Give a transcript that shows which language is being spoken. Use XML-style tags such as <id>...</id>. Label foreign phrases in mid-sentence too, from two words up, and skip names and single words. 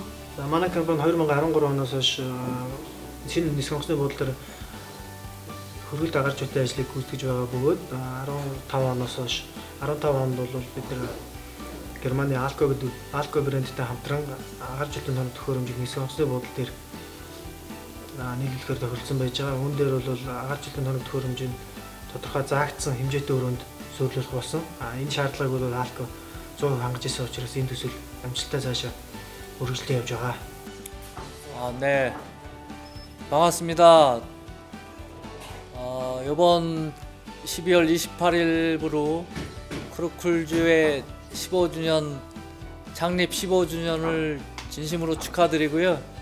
<mn>За манай компани 2013 оноос хойш шинэ нисэх онгоцны буудлаар хөргөлт агааржуулалтын ажлыг гүйцэтгэж байгаа бөгөөд 15 оноос хойш 15 онд бол бид нэр Германы Alco брэндтэй хамтран агааржуулалтын тоног төхөөрөмжийг нисэх онгоцны буудлын дээр нийлүүлэхээр тохиролцсон байж байгаа. Үүн дээр бол агааржуулалтын тоног төхөөрөмжийн тодорхой заагдсан хэмжээтэй өрөөнд зөвлөх болсон. Энэ шаардлагыг бол Алко 100% хангаж ирсэн учраас энэ төсөл амжилттай цаашаа үргэлжлэн явж байгаа.</mn> <ko>네, 반갑습니다. 이번 12월 28일부로 크루쿨즈의 15주년 창립 15주년을 진심으로 축하드리고요.</ko>